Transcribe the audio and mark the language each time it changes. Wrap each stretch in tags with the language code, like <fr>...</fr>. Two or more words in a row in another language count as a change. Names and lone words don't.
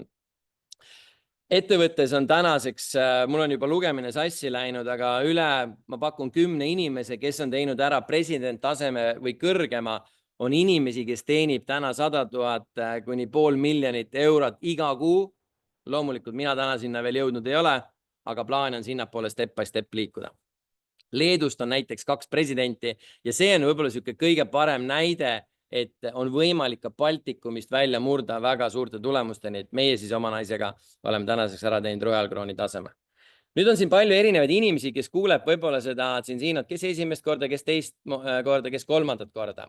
<et>Ettevõttes on tänaseks, mul on juba lugemine sassi läinud, aga ma pakun 10 inimese, kes on teinud ära president taseme või kõrgema, on inimesi, kes teenib täna 100 000 kuni $500 000 iga kuu. Loomulikult mina täna sinna veel jõudnud ei ole, aga plaan on sinnapoole</et> <en>step by step</en> <et>liikuda. Leedust on näiteks 2 presidenti ja see on võib-olla selline kõige parem näide, et on võimalik ka Baltikumist välja murda väga suurte tulemusteni, et meie siis oma naisega oleme tänaseks ära teinud Royal Crown'i taseme. Nüüd on siin palju erinevaid inimesi, kes kuuleb võib-olla seda Zinzinot, kes esimest korda, kes teist korda, kes kolmandat korda.</et>